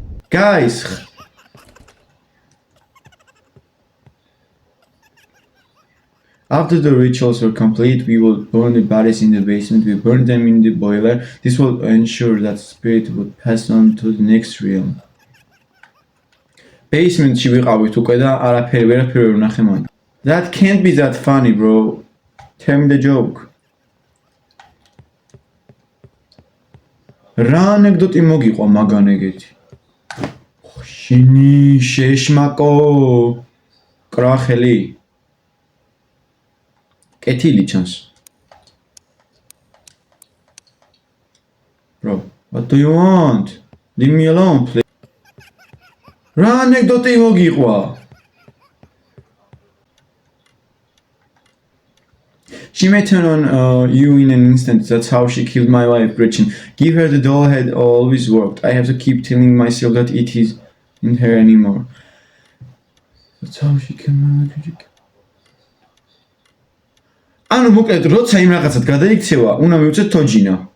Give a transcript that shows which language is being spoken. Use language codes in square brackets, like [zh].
[en] Guys, after the rituals were complete, we will burn the bodies in the basement. We burn them in the boiler. This will ensure that spirit would pass on to the next realm. [ka] Basement-ში ვიყავით უკვე და არაფერი ვერ ვნახე მან. [en] That can't be that funny, bro. Tell me the joke. [ka] რა ანეკდოტი მოგიყვა მაგან ეგეთი? შენი შეშმაკო კრახელი. კეთილი ჩანს. [en] Bro, what do you want? Leave me alone, please. [ka] რა ანეკდოტი მოგიყვა? [en] She may turn on you in an instant. That's how she killed my wife, Gretchen. Give her the doll had always worked. I have to keep telling myself that it isn't her anymore. That's how she killed my wife. [ka] ანუ მოკლედ როცა იმ რაღაცად გადაიქცევა, უნდა მივუწეთ თოჯინა.